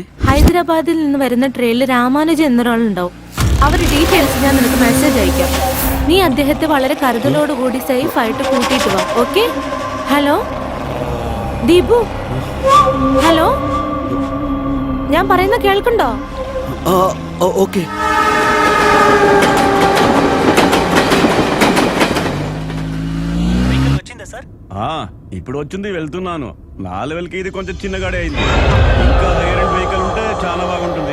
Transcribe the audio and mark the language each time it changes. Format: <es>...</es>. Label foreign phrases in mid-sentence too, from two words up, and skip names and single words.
<ml>ഹൈദരാബാദിൽ നിന്ന് വരുന്ന ട്രെയിനിൽ രാമാനുജൻ എന്നൊരാളുണ്ടാവും. അവരുടെ ഡീറ്റെയിൽസ് ഞാൻ നിനക്ക് മെസ്സേജ് അയക്കാം. നീ അദ്ദേഹത്തെ വളരെ കരുതലോടുകൂടി സേഫ് ആയിട്ട് കൂട്ടിയിട്ട് വാ. ഓക്കെ? ഹലോ ദീപു, ഹലോ, ഞാൻ പറയുന്ന കേൾക്കുണ്ടോ?</ml> <te>ఓకే. ఇప్పుడు వచ్చింది, వెళ్తున్నాను. నా లెవెల్కి ఇది కొంచెం చిన్నగాడే అయింది. ఇంకా</te> <en>higher end vehicle</en> <te>ఉంటే చాలా బాగుంటుంది.</te>